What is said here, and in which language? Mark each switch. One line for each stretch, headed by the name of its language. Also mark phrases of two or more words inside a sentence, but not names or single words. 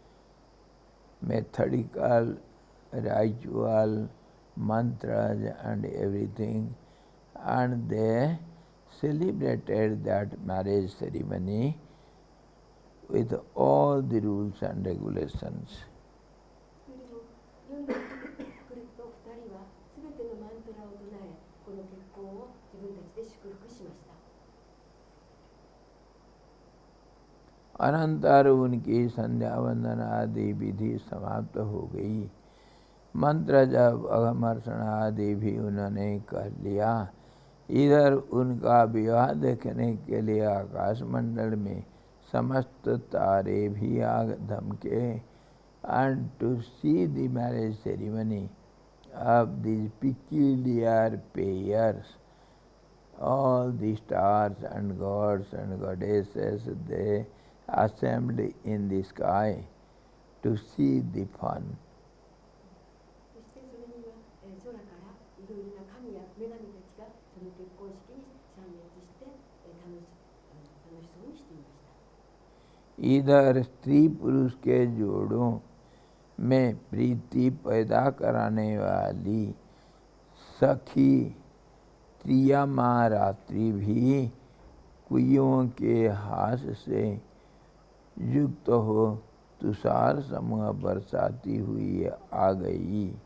English: methodical ritual mantras and everything, and they celebrated that marriage ceremony with all the rules and regulations.
Japanese: 夜の来ると2人はすべてのマントラを唱え、この結婚を自分たちで祝福しました。
Hindi: अनंतर उनकी संध्या वंदन आदि विधि समाप्त हो गई। मंत्र जप अघमर्षण आदि भी उन्होंने कर लिया। इधर उनका विवाह देखने के लिए आकाश मंडल में समस्त तारे भी आ धमके।
English: And to see the marriage ceremony of these peculiar pairs, all the stars and gods and goddesses, they assembled in the sky to see the fun.
Japanese: そしてそれには空からいろいろな神や女神たちがその結婚式に参列して楽しそうにしていました。
Hindi: इधर स्त्री पुरुष के जोड़ों में प्रीति पैदा कराने वाली सखी त्रियामा रात्रि भी कुइयों के हास से युक्त हो तुषार समूह बरसाती हुई आ गई।